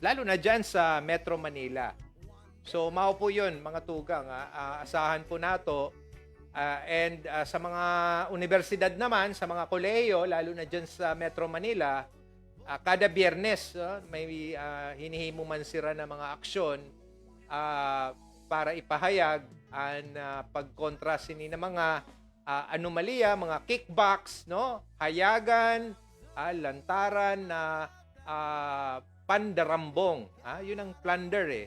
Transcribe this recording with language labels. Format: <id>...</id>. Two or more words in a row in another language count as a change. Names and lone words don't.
<tl>Lalo na dyan sa Metro Manila.</tl> <bik>So, mao po yun, mga tugang. Asahan po nato. And sa mga universidad naman, sa mga kolehiyo, lalo na dyan sa Metro Manila, kada Biyernes, may hinihimo man sila ng mga aksyon para ipahayag ang pagkontra sini ng mga anomalya, mga kickbacks, no?</bik> <tl>Hayagan, lantaran na pandarambong. Yun ang plunder eh.</tl>